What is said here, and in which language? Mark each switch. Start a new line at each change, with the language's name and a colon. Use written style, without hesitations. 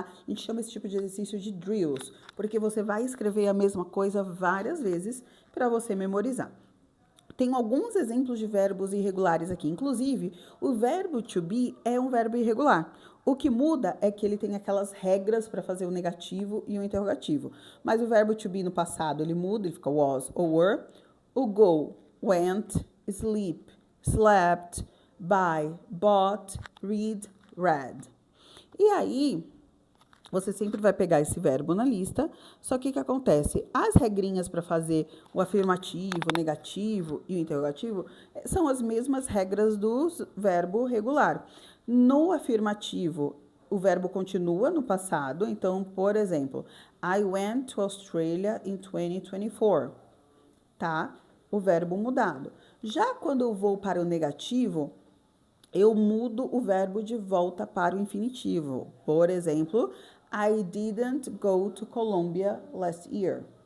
Portuguese: A gente chama esse tipo de exercício de drills, porque você vai escrever a mesma coisa várias vezes para você memorizar. Tem alguns exemplos de verbos irregulares aqui. Inclusive, o verbo to be é um verbo irregular. O que muda é que ele tem aquelas regras para fazer o negativo e o interrogativo. Mas o verbo to be no passado, ele muda, ele fica was ou were. O go, went, sleep, slept, buy, bought, read, read. E aí, você sempre vai pegar esse verbo na lista, só que o que acontece? As regrinhas para fazer o afirmativo, o negativo e o interrogativo são as mesmas regras do verbo regular. No afirmativo, o verbo continua no passado, então, por exemplo,
English: I went to Australia in 2024,
Portuguese: tá? O verbo mudado. Já quando eu vou para o negativo, eu mudo o verbo de volta para o infinitivo. Por exemplo,
English: I didn't go to Colombia last year.